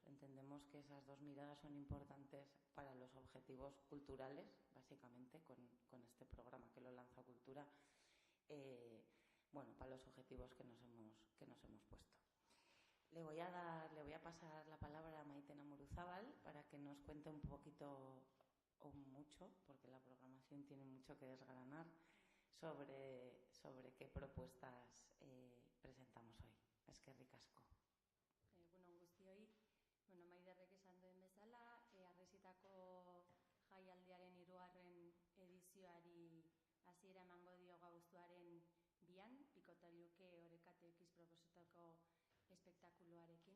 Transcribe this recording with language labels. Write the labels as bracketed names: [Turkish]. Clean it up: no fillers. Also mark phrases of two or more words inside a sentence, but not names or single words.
[Spanish] Entendemos que esas dos miradas son importantes para los objetivos culturales, básicamente, con este programa que lo lanza Cultura, para los objetivos que nos hemos puesto. Le voy a pasar la palabra a Maitena Muruzábal para que nos cuente un poquito o mucho, porque la programación tiene mucho que desgranar, sobre qué propuestas presentamos hoy. [Basque] Eskerrik asko. Egunon guztioi, Maiderrek esan duen bezala, Arresitako jaialdiaren 3. edizioari hasiera emango dio abuztuaren 2, Picotayuque OrecaTX proposatutako espektakuluarekin.